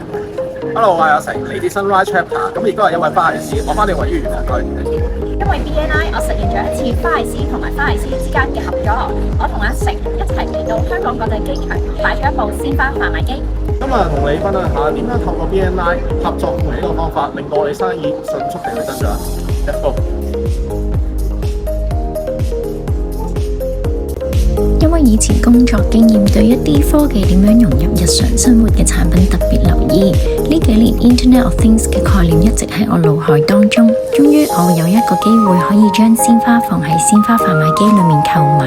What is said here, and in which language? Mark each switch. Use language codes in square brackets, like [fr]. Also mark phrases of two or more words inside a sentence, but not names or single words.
[yue] Hello， 我係阿成，嚟自 Sunrise Chapter，咁亦都係一位花藝師，我翻嚟位於元朗區。因為 BNI， 我實現咗一次花藝師同埋花藝師之間嘅合作。我同阿成一齊嚟到香港國際機場，買咗一部鮮花販賣機。今日同你分享下點樣透過 BNI 合作同呢個方法，令到我哋生意迅速地去增長。 [en] Let's go！ [yue] 因為以前工作經驗，對一啲科技點樣融入日常生活嘅產品特別留意。呢幾年 [en] Internet of Things [yue] 嘅概念一直喺我腦海當中。終於我有一個機會可以將鮮花放喺鮮花販賣機裏面購買。